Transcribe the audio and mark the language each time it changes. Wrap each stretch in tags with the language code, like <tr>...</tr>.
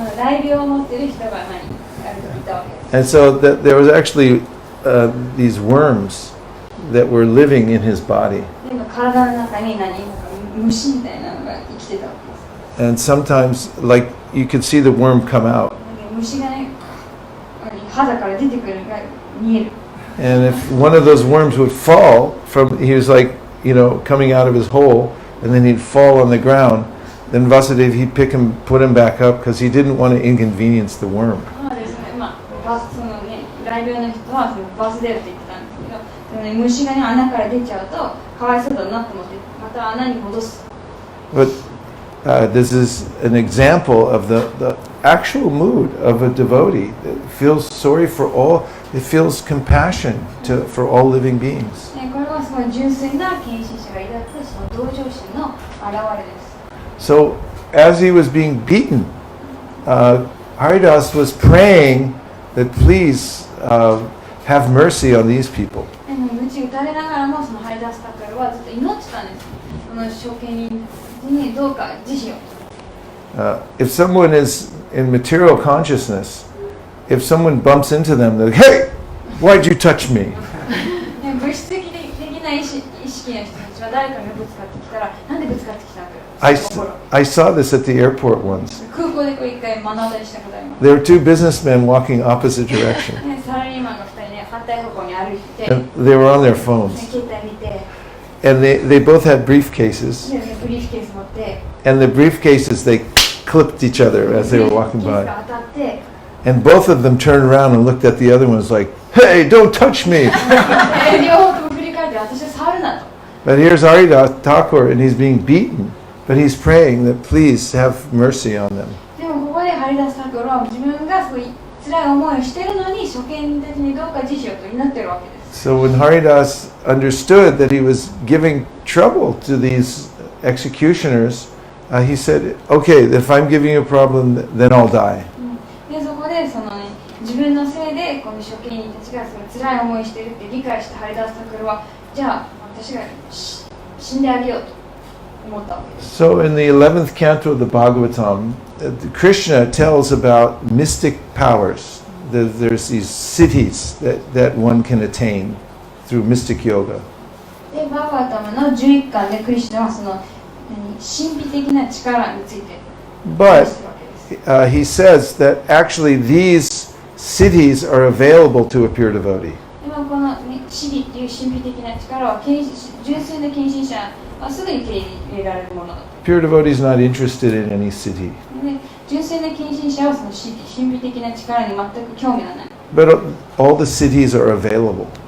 <ja>雷病を持っている人がいたわけです。</ja> <en>And so there was actually these worms that were living in his body.</en> <ja>で体の中に虫みたいなのが生きてたわけです。</ja> <en>And sometimes, like, you could see the worm come out.</en> <ja>虫がね、肌から出てくるのが見える。</ja> <en>And if one of those worms would fall from, he was like, coming out of his hole, and then he'd fall on the ground. Then Vasudev, he'd pick him, put him back up, because he didn't want to inconvenience the worm.</en> <ja>そうですね。そのね、雷病の人はそのバスデルって言ってたんですけど、そのね、虫がね穴から出ちゃうとかわいそうだなと思ってまた穴に戻す。</ja> <en>But this is an example of the actual mood of a devotee that feels sorry for all. It feels compassion for all living beings.</en> <ja>これはすごい純粋な献身者が抱くその同情心の表れです。</ja> <en>So, as he was being beaten, Haridasa was praying that please have mercy on these people.</en> <ja>鞭打たれながらもそのハリダスタカルはずっと祈ってたんです。その処刑人たちにどうか慈悲を。</ja> <en>If someone is in material consciousness, if someone bumps into them, they're like, "Hey, why'd you touch me?"</en> <ja>物質的な意識の人たちは誰かにぶつかってきたら、なんでぶつかってきたのか。</ja> <en>I saw this at the airport once.</en> <ja>空港で一回目の当たりしたことあります。</ja> <en>There were two businessmen walking opposite direction.</en> <ja>サラリーマンが2人ね、反対方向に歩いてて、</ja> <en>And they were on their phones.</en> <ja>携帯見て、</ja> <en>And they both had briefcases.</en> <ja>ブリーフケース持って、</ja> <en>And the briefcases, they clipped each other as they were walking</en> <ja>ケース</ja> <en>by.</en> <ja>が当たって、</ja> <en>And both of them turned around and looked at the other one and was like, "Hey, don't touch me."</en> <ja>両方とも振り返って私は触るなと。</ja> <en>But here's Haridasa Thakura, and he's being beaten. But he's praying that please have mercy on them.</en> <ja>でもここでハリダスタカルは自分がすごい辛い思いをしているのに処刑人たちにどうか慈悲をと祈っているわけです。</ja> <en>So when Haridasa understood that he was giving trouble to these executioners, he said, "Okay, if I'm giving you a problem, then I'll die."</en> <ja>でそこでその、ね、自分のせいでこの処刑人たちがその辛い思いをしているって理解したハリダスタカルはじゃあ私が死んであげようと。</ja> <en>So in the 11th canto of the Bhagavatam, Krishna tells about mystic powers. There's these cities that one can attain through mystic yoga.</en> <ja>でバーガータムの11巻でクリシュナはその神秘的な力について</ja> <en>But he says that actually these cities are available to a pure devotee.</en> <ja>でもこの、ね、シリっていう神秘的な力は純粋な献身者はすぐに手に入れられるものだ。</ja> <en>Pure devotee is not interested in any city.</en> <ja>で純粋な献身者はその神秘的な力に全く興味がない。</ja> <en>But all the cities are available.</en>